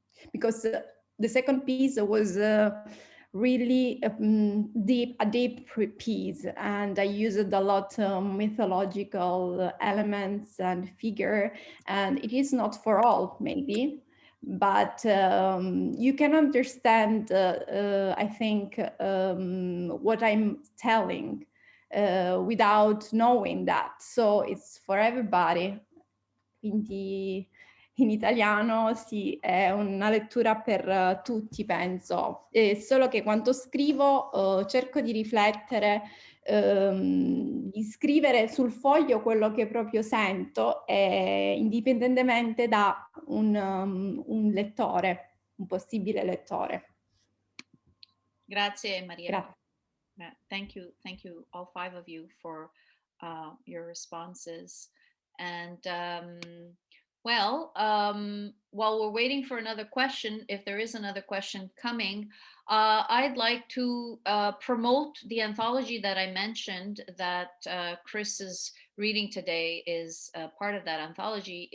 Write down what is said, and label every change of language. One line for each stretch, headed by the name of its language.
English: because the second piece was really a deep piece, and I used a lot of mythological elements and figure, and it is not for all, maybe, but you can understand, I think, what I'm telling without knowing that. So it's for everybody.
Italian: Quindi in italiano sì, è una lettura per tutti, penso. Solo che quando scrivo cerco di riflettere, di scrivere sul foglio quello che proprio sento, indipendentemente da un lettore, un possibile lettore. Grazie, Maria. Grazie.
English: Thank you, all five of you, for your responses. And while we're waiting for another question, if there is another question coming, I'd like to promote the anthology that I mentioned that Chris is reading today is part of that anthology.